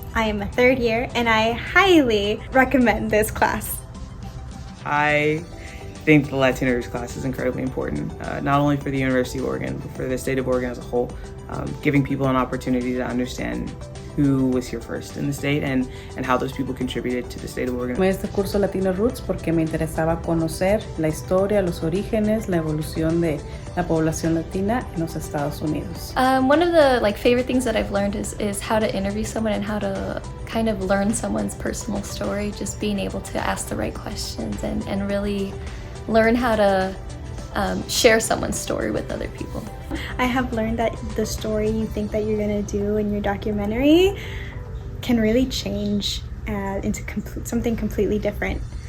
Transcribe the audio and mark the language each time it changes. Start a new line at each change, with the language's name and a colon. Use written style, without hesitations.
English: I am a 3rd year and I highly recommend this class. I think the Latino Roots class is incredibly important, not only for the University of Oregon, but for the state of Oregon as a whole, giving people an opportunity to understand who was here first in the state and how those people contributed to the state of Oregon.
Spanish: Tomé este curso Latino Roots porque me interesaba conocer la historia, los orígenes, la evolución de la población latina en los Estados Unidos.
English: One of the favorite things that I've learned is how to interview someone and how to kind of learn someone's personal story, just being able to ask the right questions and really learn how to share someone's story with other people. I have learned that the story you think that you're going to do in your documentary can really change into something completely different.